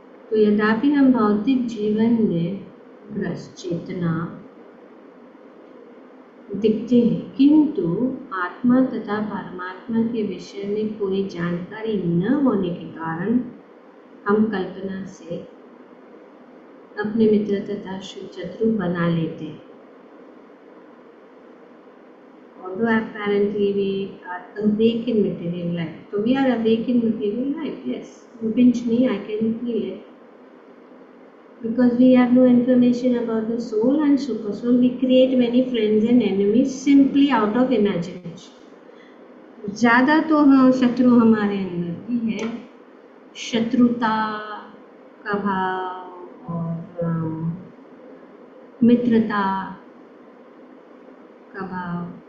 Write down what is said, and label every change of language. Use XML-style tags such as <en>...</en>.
<hi>तो यद्यपि हम भौतिक जीवन में भ्रष्ट चेतना दिखते हैं, किंतु आत्मा तथा परमात्मा के विषय में कोई जानकारी न होने के कारण हम कल्पना से अपने मित्र तथा शत्रु बना लेते हैं।</hi> <en>Although apparently we are awake in material life, so we are awake in material life. Yes, you pinch me, I can feel it. Because we have no information about the soul and super soul, we create many friends and enemies simply out of imagination.</en> <hi>ज़्यादा तो हाँ शत्रु हमारे अंदर भी है, शत्रुता का भाव और मित्रता का भाव।</hi>